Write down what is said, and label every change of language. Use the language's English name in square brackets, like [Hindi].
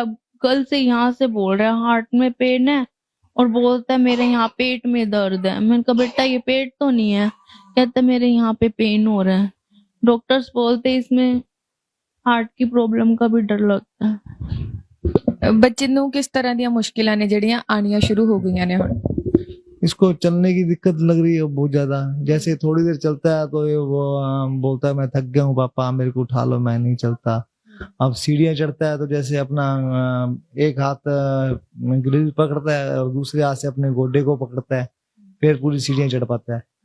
[Hindi] अब कल से यहाँ से बोल रहा है हार्ट में पेन है, और बोलता है मेरे यहाँ पेट में दर्द है। मैंने कहा बेटा ये पेट तो नहीं है, कहता है मेरे यहाँ पे पेन हो रहा है। डॉक्टर्स बोलते हैं इसमें हार्ट की प्रॉब्लम का भी डर लगता है। [Punjabi] ਬੱਚੇ ਨੂੰ ਕਿਸ ਤਰ੍ਹਾਂ ਦੀਆਂ ਮੁਸ਼ਕਿਲਾਂ ਨੇ ਜਿਹੜੀਆਂ ਆਣੀਆਂ ਸ਼ੁਰੂ ਹੋ ਗਈਆਂ ਨੇ ਹੁਣ? [Hindi] इसको चलने की दिक्कत लग रही है बहुत ज्यादा। जैसे थोड़ी देर चलता है तो ये वो बोलता है मैं थक गया हूँ पापा, मेरे को उठा लो, मैं नहीं चलता। अब सीढ़ियाँ चढ़ता है तो जैसे अपना एक हाथ ग्रिल पकड़ता है और दूसरे हाथ से अपने गोडे को पकड़ता है, फिर पूरी सीढ़ियाँ चढ़ पाता है।